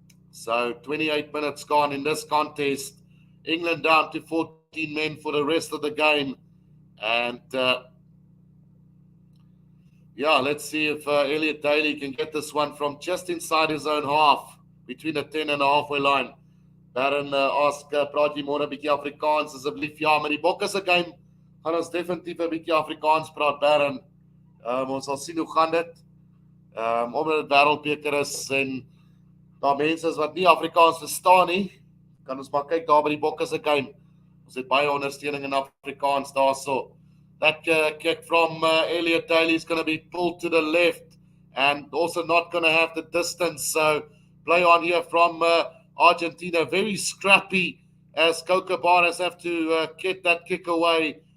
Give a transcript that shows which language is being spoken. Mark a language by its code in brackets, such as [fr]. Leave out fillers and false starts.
[en] So 28 minutes gone in this contest. England down to 14 men for the rest of the game. And let's see if Elliot Daly can get this one from just inside his own half, between the 10 and the halfway line. [af] Baron ask, praat jy môre 'n bietjie Afrikaans asseblief? Ja, met die Bokke se game gaan ons definitief 'n bietjie Afrikaans praat, Baron. Ons sal sien hoe gaan dit. Omdat dit wêreldbeker is en daar mense is wat nie Afrikaans verstaan nie, kan ons maar kyk daar by die Bokke se game. Ons het baie ondersteuning in Afrikaans daarso. [en] That kick from Elliot Daly is going to be pulled to the left and also not going to have the distance. So play on here from Argentina. Very scrappy as Cocobaras have to get that kick away.